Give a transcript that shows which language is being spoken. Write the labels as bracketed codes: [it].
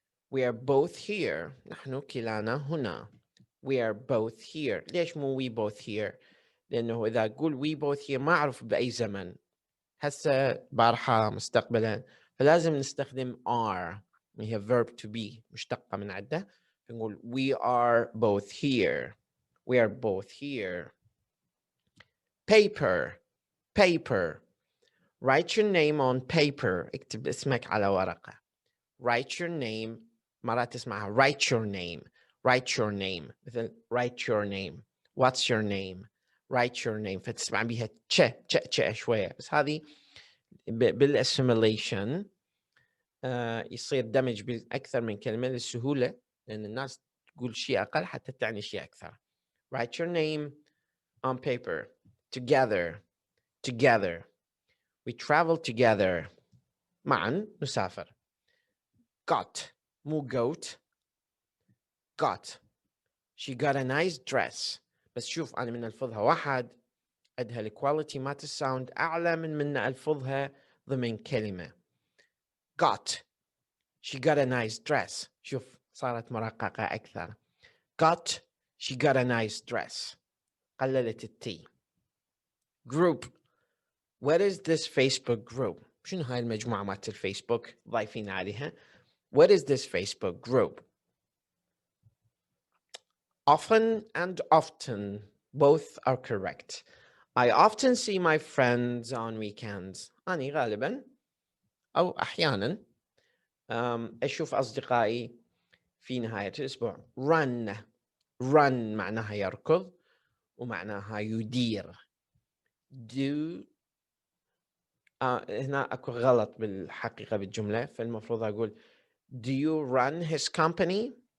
[en] We are both here. [ar] نحن كلانا هنا. [en] We are both here. [ar] ليش مو [en] we both here؟ [ar] لأنه إذا أقول we both here ما أعرف بأي زمن. هسه بارحة مستقبلا، فلازم نستخدم are. هي verb to be مشتقة من عدة. [en] نقول we are both here. We are both here. paper. write your name on paper. [ar] اكتب اسمك على ورقة. [en] write your name. مرات تسمعها write your name. مثل write your name. what's your name. write your name. [ar] فتسمع بيها تش شوية، بس هذه بالاسيميليشن يصير دمج بأكثر من كلمة للسهولة، لأن الناس تقول شيء أقل حتى تعني شيء أكثر. [en] write your name on paper. together. we travel together. [ar] معا نسافر. [en] got مو goat. got. she got a nice dress. [ar] بس شوف أنا من ألفظها واحد عندها الكواليتي مات الساوند أعلى من ألفظها ضمن كلمة. [en] got. she got a nice dress. [ar] شوف صارت مرققة أكثر. [en] got. she got a nice dress. [ar] قللت التي. [en] group. what is this Facebook group؟ [ar] شنو هاي المجموعة مالت الفيسبوك ضايفين عليها؟ [en] what is this Facebook group؟ often and often both are correct. I often see my friends on weekends. [ar] أنا غالبا أو أحيانا أشوف أصدقائي في نهاية الأسبوع. run معناها يركض ومعناها يدير. do هنا أكو غلط بالحقيقة بالجملة، فالمفروض أقول [en] do you run his company.